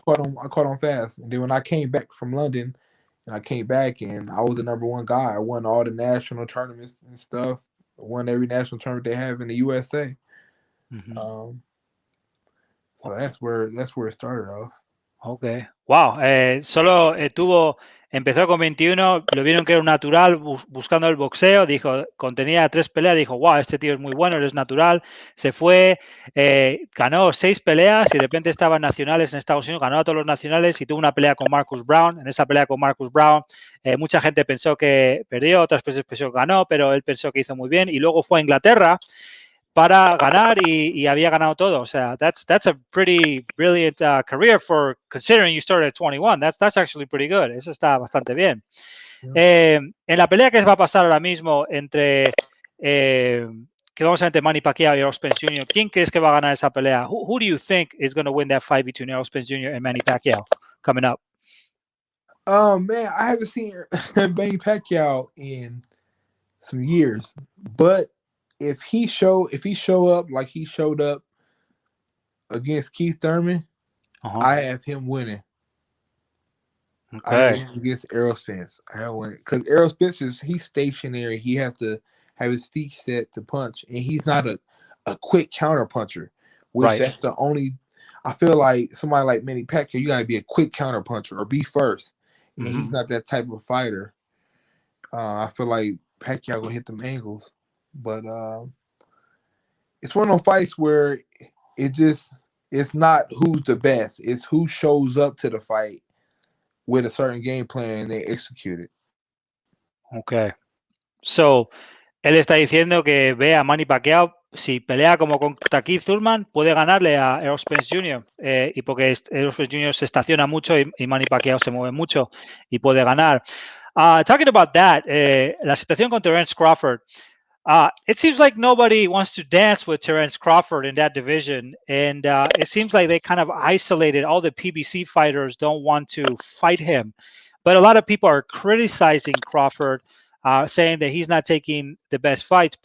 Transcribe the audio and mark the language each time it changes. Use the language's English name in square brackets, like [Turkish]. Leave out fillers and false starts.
[English] caught on. I caught on fast, and then when I came back from London, and I came back and I was the number one guy. I won all the national tournaments and stuff. I won every national tournament they have in the USA. Ujú. Um, so that's where it started off. Ok. Wow. [Spanish] Solo empezó con 21, lo vieron que era un natural buscando el boxeo, dijo, contenía 3 peleas, dijo, wow, este tío es muy bueno, él es natural, se fue, ganó 6 peleas y de repente estaba en nacionales en Estados Unidos, ganó a todos los nacionales y tuvo una pelea con Marcus Brown. En esa pelea con Marcus Brown, mucha gente pensó que perdió, otras personas pensó que ganó, pero él pensó que hizo muy bien y luego fue a Inglaterra para ganar y había ganado todo. O sea, [English] that's a pretty brilliant career for considering you started at 21. That's actually pretty good. [Spanish] Eso está bastante bien. [English] Yeah. [Spanish] En la pelea que va a pasar ahora mismo entre que vamos a ver entre Manny Pacquiao y Errol Spence Jr., ¿quién crees que va a ganar esa pelea? [English] Who do you think is going to win that fight between Errol Spence Jr. and Manny Pacquiao coming up? Man, I haven't seen Manny Pacquiao in some years, but if he show up like he showed up against Keith Thurman, Uh-huh. I have him winning. I have Okay. him against Errol Spence. I have winning because Errol Spence he's stationary. He has to have his feet set to punch, and he's not a quick counter puncher. Which Right. that's the only. I feel like somebody like Manny Pacquiao, you got to be a quick counter puncher or be first, and he's Mm-hmm. not that type of fighter. I feel like Pacquiao gonna hit them angles, but it's one of those fights where it just it's not who's the best. It's who shows up to the fight with a certain game plan and they execute it. Okay. [Spanish] So, él está diciendo que ve a Manny Pacquiao, si pelea como contra Keith Thurman, puede ganarle a Errol Spence Jr. Y porque Errol Spence Jr. se estaciona mucho y Manny Pacquiao se mueve mucho y puede ganar. [English] Talking about that, [Spanish] la situación con Terence Crawford. [English] It seems like nobody wants to dance with Terence Crawford in that division, and it seems like they kind of isolated. All the PBC fighters don't want to fight him, but a lot of people are criticizing Crawford, saying that he's not taking the best fights.